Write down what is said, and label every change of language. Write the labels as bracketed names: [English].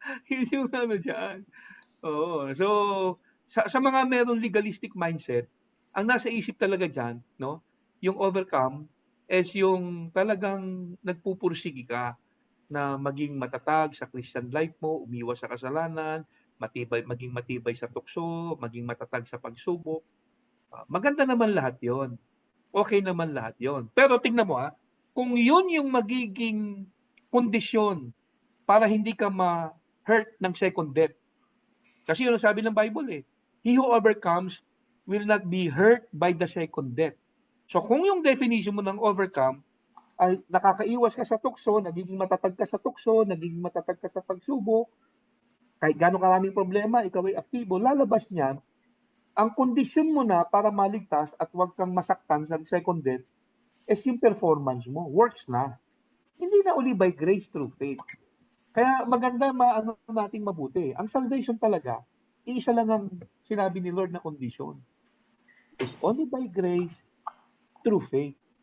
[Filipino] Hindi yung dyan. So, sa mga merong legalistic mindset, ang nasa isip talaga dyan, no, yung overcome is yung talagang nagpupursige ka na maging matatag sa Christian life mo, umiwas sa kasalanan, maging matibay sa tukso, maging matatag sa pagsubok. Maganda naman lahat yon. Okay naman lahat yon. Pero tingnan mo kung yun yung magiging kondisyon para hindi ka [English] hurt ng second death. [Filipino] Kasi yun ang sabi ng Bible eh. [English] He who overcomes will not be hurt by the second death. [Filipino] So kung yung definition mo ng overcome ay nakakaiwas ka sa tukso, nagiging matatag ka sa tukso, nagiging matatag ka sa pagsubok, kahit gano'ng karaming problema, ikaw ay aktibo, lalabas niyan, ang kondisyon mo na para maligtas at huwag kang masaktan sa second death is yung performance mo, works na. Hindi na uli [English] by grace through faith. [Filipino] Kaya maganda maano nating mabuti. Ang salvation talaga, iisa lang ang sinabi ni Lord na condition. [English] It's only by grace through faith.